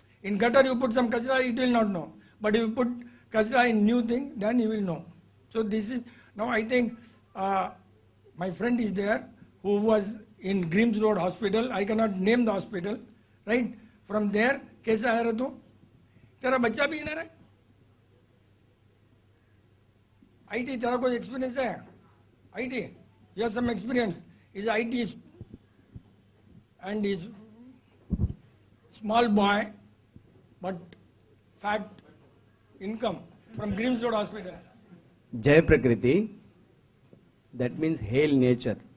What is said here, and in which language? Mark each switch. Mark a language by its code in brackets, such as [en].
[en] In gutter you put some kachra, it will not know. But if you put kachra in new thing, then you will know. So this is, now I think my friend is there who was in Grimm's Road Hospital. I cannot name the hospital, right? From there, [hi] kaisa aaya tu? तेरा बच्चा beginner है, IT तेरा कोई experience है? [en] IT, you have some experience. Is IT and is small boy, but fat income from Grimms Road Hospital. Jai Prakriti, that means hail nature.